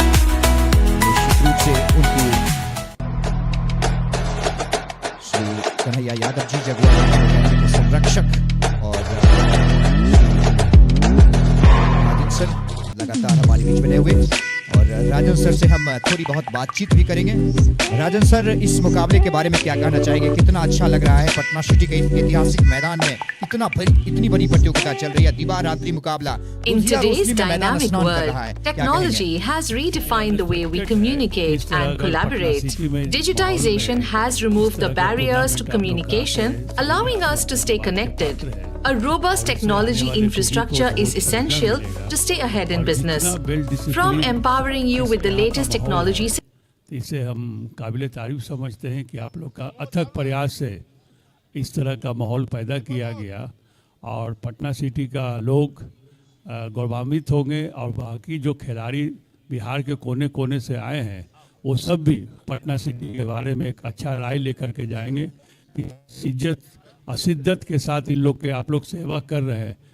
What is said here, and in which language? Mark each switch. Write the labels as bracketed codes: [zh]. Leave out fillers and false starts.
[hi] निश्चित रूप से उनकी श्री कन्हैया यादव जी जगुआर के संरक्षक और राजन सर लगातार हमारे बीच बने हुए। और राजन सर से हम थोड़ी बहुत बातचीत भी करेंगे। राजन सर, इस मुकाबले के बारे में क्या कहना चाहेंगे? कितना अच्छा लग रहा है पटना सिटी के ऐतिहासिक मैदान में इतनी बड़ी प्रतियोगिता चल रही है, दिवा रात्रि मुकाबला। [en] In today's dynamic world, technology has redefined the way we communicate and collaborate. Digitization has removed the barriers to communication, allowing us to stay connected. A robust technology infrastructure is essential to stay ahead in business. From empowering you with the latest technologies, [hi] इसे हम काबिल तारीफ समझते हैं कि आप लोग का अथक प्रयास से इस तरह का माहौल पैदा किया गया और पटना सिटी का लोग गौरवान्वित होंगे और बाकी जो खिलाड़ी बिहार के कोने कोने से आए हैं वो सब भी पटना सिटी के बारे में एक अच्छा राय लेकर के जाएंगे कि इज्जत और शिद्दत के साथ इन लोग के आप लोग सेवा कर रहे हैं।